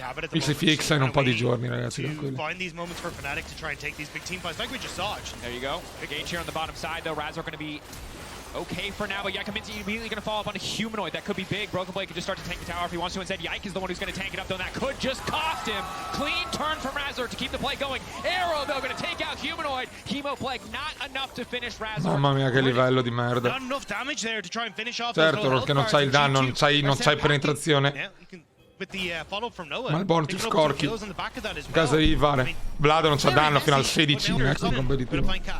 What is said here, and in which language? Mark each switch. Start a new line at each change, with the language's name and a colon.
Italian: Mi si fixa in un po' di giorni, ragazzi, tranquilli.
English: There you go. Big H here on the bottom side, though. Razork going to be okay for now, but Yike immediately going to fall up on a humanoid. That could be big. Broken Blade could just start to tank the tower if he wants to. Instead, Yike is the one who's going to tank it up, though. That could just cost him. Clean turn from Razork to keep the play going. Arrow, though, going to take out humanoid. Chemo plague, not enough to finish Razork.
Italian: Mamma mia, che livello di merda. Certo, perché non c'hai il danno, non c'hai penetrazione. Malmortius Corky. In caso di Vare. Vlad non c'ha danno fino al 16 in competitivo.